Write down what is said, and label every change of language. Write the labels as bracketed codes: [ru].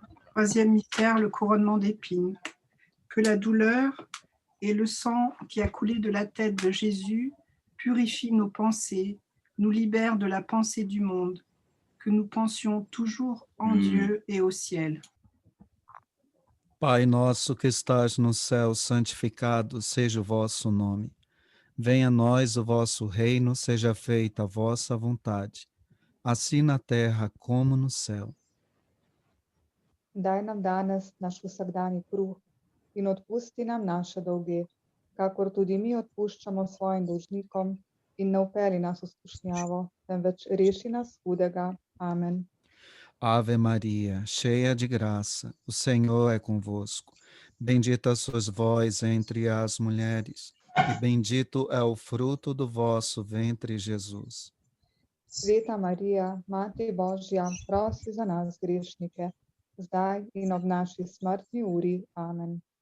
[fr] Troisième mystère, le couronnement d'épines. Que la douleur et le sang qui a coulé de la tête de Jésus purifient nos pensées, nous libèrent de la pensée du monde, que nous pensions toujours en Dieu et au ciel. [pt] Pai nosso que estás no céu, santificado seja o vosso nome. Venha a nós o vosso reino, seja feita a vossa vontade, assim na terra como no céu. [sl] Daj nam danes naš vsakdanji kruh in otpusti nam naše dolge, kakor tudi mi odpuščamo svojim dolžnikom, in ne upeli nas v skušnjavo, temveč reši nas hudega. Amen. [pt] Ave Maria, cheia de graça, o Senhor é convosco. Bendita sois vós entre as mulheres, e bendito é o fruto do vosso ventre, Jesus. [sl] Sveta Marija, Mati Božja, prosi za nas grešnike, zdaj in ob naši smrtni uri. Amen.